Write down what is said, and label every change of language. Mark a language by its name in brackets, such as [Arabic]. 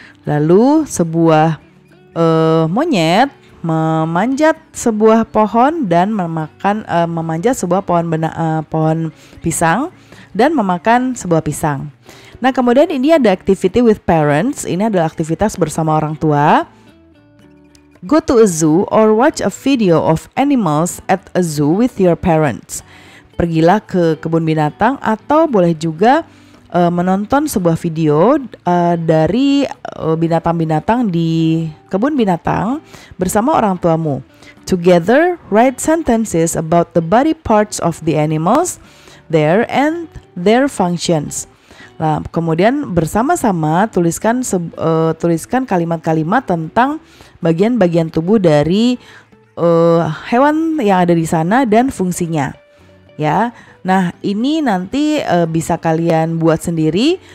[Indonesian] Lalu sebuah monyet memanjat sebuah pohon dan memanjat sebuah pohon pisang dan memakan sebuah pisang. Nah, kemudian ini ada activity with parents. Ini adalah aktivitas bersama orang tua. [English] Go to a zoo or watch a video of animals at a zoo with your parents. [Indonesian] Pergilah ke kebun binatang atau boleh juga menonton sebuah video dari binatang-binatang di kebun binatang bersama orang tuamu. [English] Together, write sentences about the body parts of the animals there and their functions. [Indonesian] Nah, kemudian bersama-sama tuliskan kalimat-kalimat tentang bagian-bagian tubuh dari hewan yang ada di sana dan fungsinya. Ya. Nah, ini nanti bisa kalian buat sendiri.